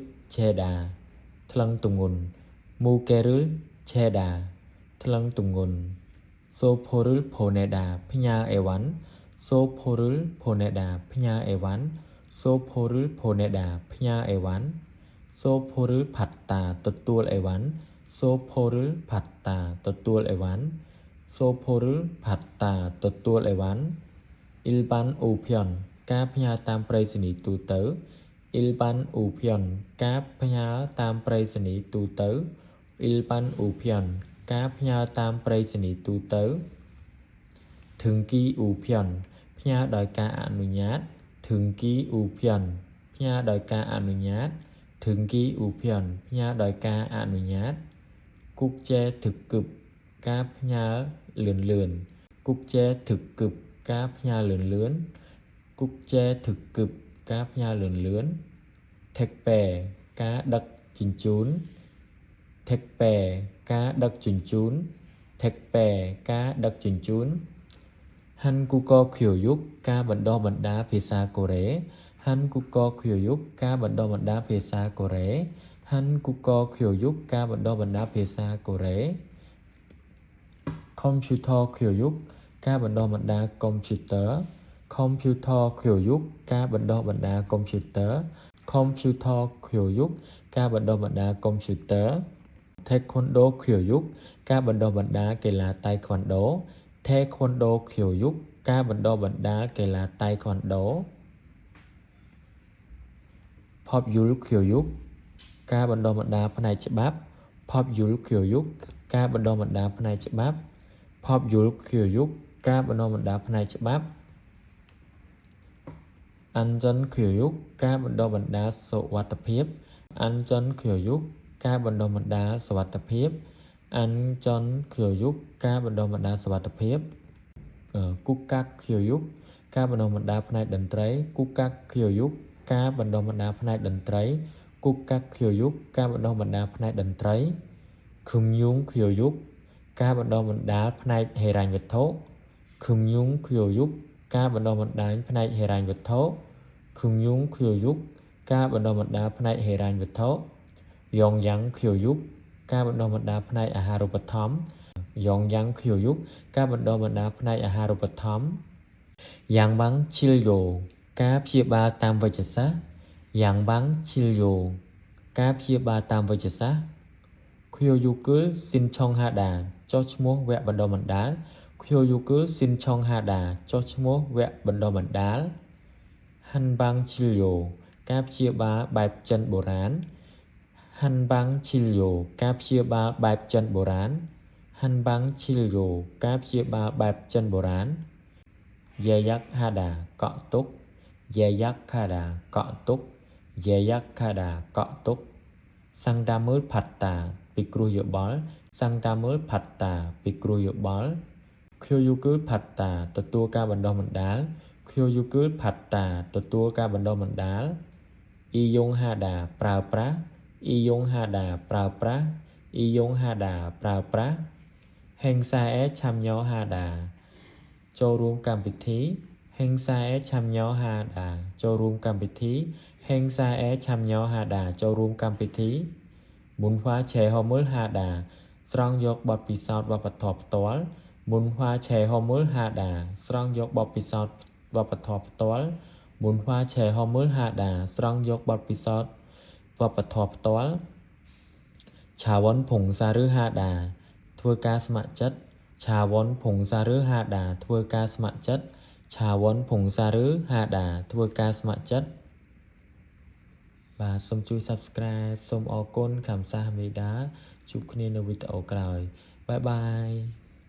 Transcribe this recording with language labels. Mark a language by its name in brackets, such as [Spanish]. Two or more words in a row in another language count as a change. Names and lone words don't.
[Korean] 재다 [Khmer] ថ្លឹងទម្ងន់ [Korean] 무게를 재다 [Khmer] ថ្លឹងទម្ងន់ [Korean] 소포를 보내다 [Khmer] ផ្ញើអីវ៉ាន់ [Korean] 소포를 보내다 [Khmer] ផ្ញើអីវ៉ាន់ [Korean] 소포를 보내다 [Khmer] ផ្ញើអីវ៉ាន់ [Korean] 소포를 받다 [Khmer] ទទួលអីវ៉ាន់ [Korean] 소포를 받다 [Khmer] ទទួលអីវ៉ាន់ [Korean] 소포를 받다 [Khmer] ទទួលអីវ៉ាន់ [Korean] 일반 우편 [Khmer] ការផ្ញើតាមប្រៃសណីយ៍ទូទៅ [Korean] 일반 우편 [Khmer] ការផ្ញើតាមប្រៃសណីយ៍ទូទៅ [Korean] 일반 우편 [Khmer] ការផ្ញើតាមប្រៃសណីយ៍ទូទៅ [Korean] 등기 우편 [Khmer] ផ្ញើដោយការអនុញ្ញាត [Korean] 등기 우편 [Khmer] ផ្ញើដោយការអនុញ្ញាត [Korean] 등기 우편 [Khmer] ផ្ញើដោយ ការអនុញ្ញាត [Korean] 국제 특급 [Khmer] ការផ្ញើលឿនលឿន [Korean] 국제 특급 [Khmer] ការផ្ញើ លឿនលឿន [Korean] 국제 특급 [Khmer] ការផ្ញើលឿនលឿន 택배 ការដឹកជញ្ជូន 택배 ការដឹកជញ្ជូន 택배 ការដឹកជញ្ជូន [Korean] 한국어 교육 [Khmer] ការបណ្ដុះបណ្ដាលភាសាកូរ៉េ [Korean] 한국어 교육 [Khmer] ការបណ្ដុះបណ្ដាលភាសាកូរ៉េ [Korean] 한국어 교육 [Khmer] ការបណ្ដុះបណ្ដាលភាសាកូរ៉េ [Korean] Computer 교육 [Khmer] ការបណ្ដុះបណ្ដាលកុំព្យូទ័រ [Korean] Computer 교육 [Khmer] ការបណ្ដុះបណ្ដាលកុំព្យូទ័រ [Korean] Computer 교육 [Khmer] ការបណ្ដុះបណ្ដាលកុំព្យូទ័រ [Korean] Taekwondo 교육 [Khmer] ការបណ្ដុះបណ្ដាលកីឡាតៃក្វាន់ដូ [Korean] Taekwondo 교육 [Khmer] ការបណ្ដុះបណ្ដាលកីឡាតៃក្វាន់ដូ [Korean] 법률 교육 [Khmer] ការបណ្ដុះបណ្ដាលផ្នែកច្បាប់ [Korean] 법률 교육 [Khmer] ការបណ្ដុះបណ្ដាលផ្នែកច្បាប់ [Korean] 법률 교육 [Khmer] ការបណ្ដុះបណ្ដាលផ្នែកច្បាប់ [Korean] 안전 교육 [Khmer] ការបណ្ដុះបណ្ដាលសុវត្ថិភាព [Korean] 안전 교육 [Khmer] ការបណ្ដុះបណ្ដាលសុវត្ថិភាព [Korean] 안전 교육 [Khmer] ការបណ្ដុះបណ្ដាល សុវត្ថិភាព [Korean] 국악 교육 [Khmer] ការបណ្ដុះបណ្ដាលផ្នែកតន្ត្រី [Korean] 국악 교육 [Khmer] ការបណ្ដុះបណ្ដាលផ្នែកតន្ត្រី [Korean] 국악 교육 [Khmer] ការបណ្ដុះបណ្ដាលផ្នែកតន្ត្រី [Korean] 금융 교육 [Khmer] ការបណ្ដុះបណ្ដាលផ្នែកហិ រញ្ញវត្ថុ [Korean] 금융 교육 [Khmer] ការបណ្ដុះបណ្ដាលផ្នែកហិរញ្ញវត្ថុ [Korean] 금융 교육 [Khmer] ការបណ្ដុះបណ្ដាលផ្នែកហិរញ្ញវត្ថុ [Korean] 영양 교육 [Khmer] ការបណ្ដុះបណ្ដាលផ្នែ កអាហារូបត្ថម្ភ [Korean] 영양 교육 [Khmer] ការបណ្ដុះបណ្ដាលផ្នែកអាហារូបត្ថម្ភ [Korean] 양방 진료 [Khmer] ការ ព្យាបាលតាមវេជ្ជសាស្ត្រ [Korean] 양방 진료 [Khmer] ការព្យាបាលតាមវេជ្ជសាស្ត្រ [Korean] 교육을 신청하다 [Khmer] ចុះឈ្មោះវគ្គបណ្ដុះបណ្ដាល [Korean] 교육을 신청하다 [Khmer] ចុះឈ្មោះវគ្គបណ្ដុះបណ្ដាល [Korean] 한방 진료 [Khmer] ការព្យាបាលបែបចិនបុរាណ [Korean] 한방 진료 [Khmer] ការព្យាបាលបែបចិនបុរាណ [Korean] 한방 진료 [Khmer] ការព្យាបាលបែបចិនបុរាណ 예약하다 កក់ទុក 예약하다 កក់ទុក 예약하다 កក់ទុក [Korean] 상담을 받다 [Khmer] ពិគ្រោះយោបល់ [Korean] 상담을 받다 [Khmer] ពិគ្រោះយោបល់ [Korean] 교육을 받다 [Khmer] ទទួលការបណ្ដុះបណ្ដាល [Korean] 교육을 받다 [Khmer] ទទួល ការបណ្ដុះបណ្ដាល 이용하다 ប្រើប្រាស់ 이용하다 ប្រើប្រាស់ 이용하다 ប្រើប្រាស់ [Korean] 행사에 참여하다 [Khmer] ចូលរួមកម្មវិធី [Korean] 행사에 참여하다 [Khmer] ចូលរួមកម្មវិធី [Korean] 행사에 참여하다 [Khmer] ចូលរួមកម្មវិធី [Korean] 문화 체험을 하다 [Khmer] ស្រង់យកបទពិ សោធន៍វប្បធម៌ផ្ទាល់ [Korean] 문화 체험을 하다 [Khmer] ស្រង់យកបទពិសោធន៍វ ប្បធម៌ផ្ទាល់ [Korean] 문화 체험을 하다 [Khmer] ស្រង់យកបទពិសោធន៍វប្បធម៌ផ្ទាល់ [Korean] 자원 봉사를 하다 [Khmer] ធ្វើការស្ម័គ្រចិត្ត [Korean] 자원 봉사를 하다 [Khmer] ធ្វើការស្ម័គ្រចិត្ត [Korean] 자원 봉사를 하다 [Khmer] ធ្វើការស្ម័គ្រចិត្ត បាទសូមជួយ Subscribe សូមអរគុណ 감사합니다 ជួបគ្នានៅវីដេអូក្រោយបាយបាយ